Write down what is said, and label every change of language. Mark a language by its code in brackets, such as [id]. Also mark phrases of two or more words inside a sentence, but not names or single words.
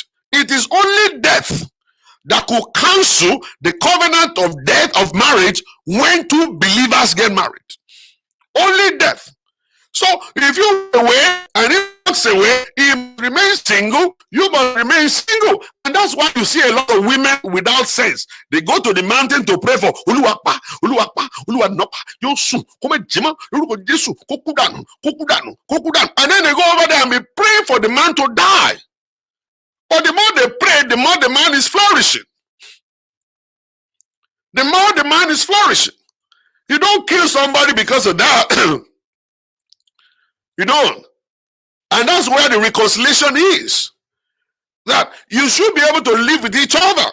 [en] It is only death that could cancel the covenant of death of marriage when two believers get married. Only death. So if you away and he walks away, he remains single, you must remain single. And that's why you see a lot of women without sense. They go to the mountain to pray for Uluwapa, Uluwapa, Uluwanopa, Yosu, Komejima, Jesu, Kokudanu, Kokudanu, Kokudanu. And then they go over there and be praying for the man to die. But the more they pray, the more the man is flourishing. The more the man is flourishing. You don't kill somebody because of that. You don't. And that's where the reconciliation is. That you should be able to live with each other.